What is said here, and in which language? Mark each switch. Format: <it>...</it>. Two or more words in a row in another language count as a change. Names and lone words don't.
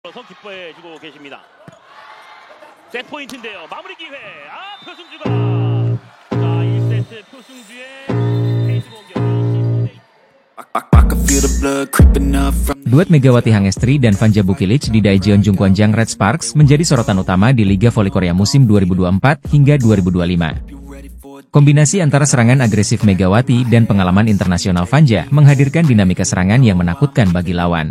<ko>기뻐해주고 계십니다. 세트 포인트인데요. 마무리 기회. 표승주가 자 1세트 표승주의 페이스 공격.</ko> <id>Duet Megawati Hangestri dan Vanja Bukilic di Daejeon Jungkwanjang Red Sparks menjadi sorotan utama di Liga Voli Korea musim 2024 hingga 2025. Kombinasi antara serangan agresif Megawati dan pengalaman internasional Vanja menghadirkan dinamika serangan yang menakutkan bagi lawan.</id>